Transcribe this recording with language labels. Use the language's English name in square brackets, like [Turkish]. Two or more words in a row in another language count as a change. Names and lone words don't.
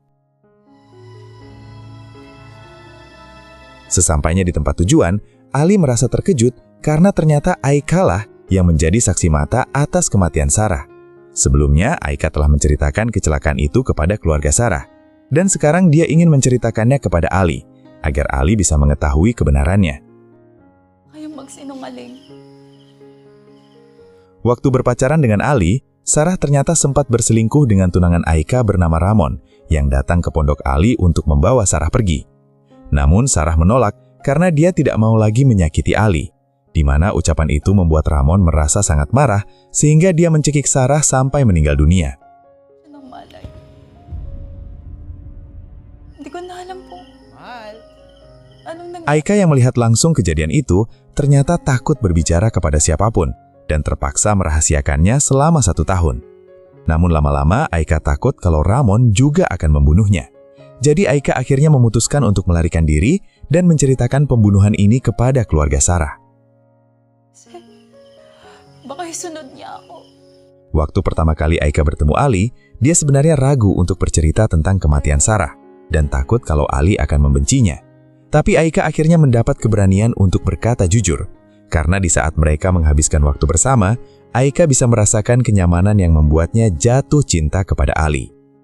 [Indonesian] Sesampainya di tempat tujuan, Ali merasa terkejut karena ternyata Aika lah yang menjadi saksi mata atas kematian Sarah. Sebelumnya, Aika telah menceritakan kecelakaan itu kepada keluarga Sarah, dan sekarang dia ingin menceritakannya kepada Ali, agar Ali bisa mengetahui kebenarannya. [Filipino] Kayong magsinungaling. [Indonesian] Waktu berpacaran dengan Ali, Sarah ternyata sempat berselingkuh dengan tunangan Aika bernama Ramon, yang datang ke pondok Ali untuk membawa Sarah pergi. Namun Sarah menolak karena dia tidak mau lagi menyakiti Ali, di mana ucapan itu membuat Ramon merasa sangat marah sehingga dia mencekik Sarah sampai meninggal dunia. [Filipino] Anong malay? Hindi ko na alam po. Mahal. Anong [Indonesian] Aika yang melihat langsung kejadian itu ternyata takut berbicara kepada siapapun dan terpaksa merahasiakannya selama 1 tahun. Namun lama-lama Aika takut kalau Ramon juga akan membunuhnya. Jadi Aika akhirnya memutuskan untuk melarikan diri dan menceritakan pembunuhan ini kepada keluarga Sarah. [Filipino] Baka isunod niya ako. [Indonesian] Waktu pertama kali Aika bertemu Ali, dia sebenarnya ragu untuk bercerita tentang kematian Sarah dan takut kalau Ali akan membencinya. Tapi Aika akhirnya mendapat keberanian untuk berkata jujur, karena di saat mereka menghabiskan waktu bersama, Aika bisa merasakan kenyamanan yang membuatnya jatuh cinta kepada Ali.